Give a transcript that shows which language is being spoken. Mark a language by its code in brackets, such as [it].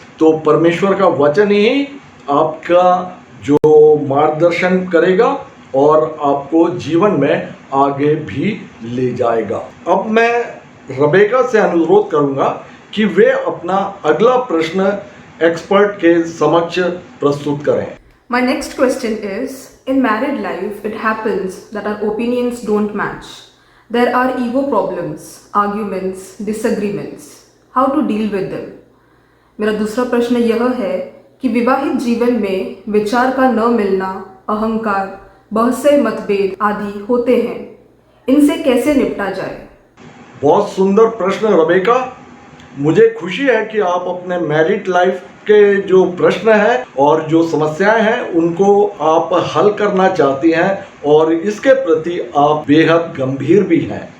[hi] तो परमेश्वर का वचन ही आपका जो मार्गदर्शन करेगा और आपको जीवन में आगे भी ले जाएगा। अब मैं रबेका से अनुरोध करूंगा कि वे अपना अगला प्रश्न एक्सपर्ट के समक्ष प्रस्तुत करें। [en] My next question is, in married life, it happens that our opinions don't match. There are ego problems, arguments, disagreements. How to deal with them? [hi] मेरा दूसरा प्रश्न यह है कि विवाहित जीवन में विचार का न मिलना, अहंकार, बहसे मतभेद आदि होते हैं। इनसे कैसे निपटा जाए? बहुत सुंदर प्रश्न रबेका। मुझे खुशी है कि आप अपने मैरिड लाइफ के जो प्रश्न हैं और जो समस्याएं हैं उनको आप हल करना चाहती हैं और इसके प्रति आप बेहद गंभीर भी हैं।